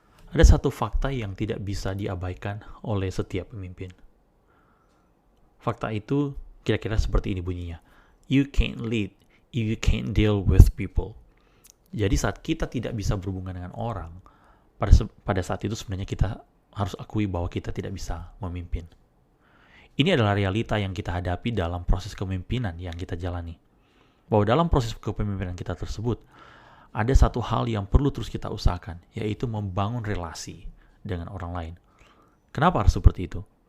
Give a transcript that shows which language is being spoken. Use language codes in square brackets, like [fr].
[id] Ada satu fakta yang tidak bisa diabaikan oleh setiap pemimpin. Fakta itu kira-kira seperti ini bunyinya. [en] You can't lead if you can't deal with people. [id] Jadi saat kita tidak bisa berhubungan dengan orang, pada saat itu sebenarnya kita harus akui bahwa kita tidak bisa memimpin. Ini adalah realita yang kita hadapi dalam proses kepemimpinan yang kita jalani. Bahwa dalam proses kepemimpinan kita tersebut, ada satu hal yang perlu terus kita usahakan, yaitu membangun relasi dengan orang lain. Kenapa harus seperti itu?